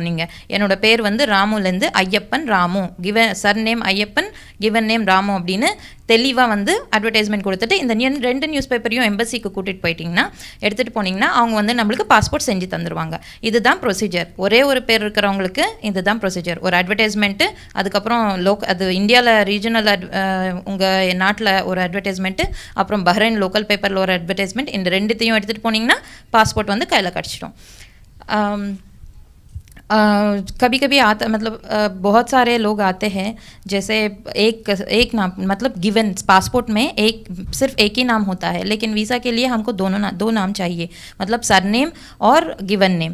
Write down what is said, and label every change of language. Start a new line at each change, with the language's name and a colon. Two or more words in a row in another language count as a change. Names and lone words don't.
Tamil: நீங்கள் என்னோட பேர் வந்து ராமுலேருந்து ஐயப்பன் ராமு, சர்நேம் ஐயப்பன்,
English: given name
Tamil: ராமு அப்படின்னு தெளிவாக வந்து அட்வர்டைஸ்மெண்ட் கொடுத்துட்டு இந்த 2 நியூஸ் பேப்பரையும் எம்பசிக்கு கூட்டிகிட்டு போயிட்டிங்கன்னா எடுத்துகிட்டு போனீங்கன்னா அவங்க வந்து நம்மளுக்கு பாஸ்போர்ட் செஞ்சு தந்துடுவாங்க. இதுதான் ப்ரொசீஜர். ஒரே ஒரு பேர் இருக்கிறவங்களுக்கு இதுதான் ப்ரொசீஜர். ஒரு அட்வர்டைஸ்மெண்ட்டு, அதுக்கப்புறம் அது இந்தியாவில் ரீஜனல் உங்கள் நாட்டில் ஒரு அட்வர்டைஸ்மெண்ட்டு, அப்புறம் பஹ்ரைன் லோக்கல் பேப்பரில் ஒரு அட்வர்டைஸ்மெண்ட், இந்த 2த்தையும் எடுத்துகிட்டு போனீங்கன்னா பாஸ்போர்ட் வந்து கையில் கிடச்சிடும்.
Hindi: कभी कभी आता मतलब बहुत सारे लोग आते हैं, जैसे एक नाम मतलब गिवन पासपोर्ट में सिर्फ एक ही नाम होता है, लेकिन वीज़ा के लिए हमको 2 नाम चाहिए, मतलब सरनेम और
English: given name.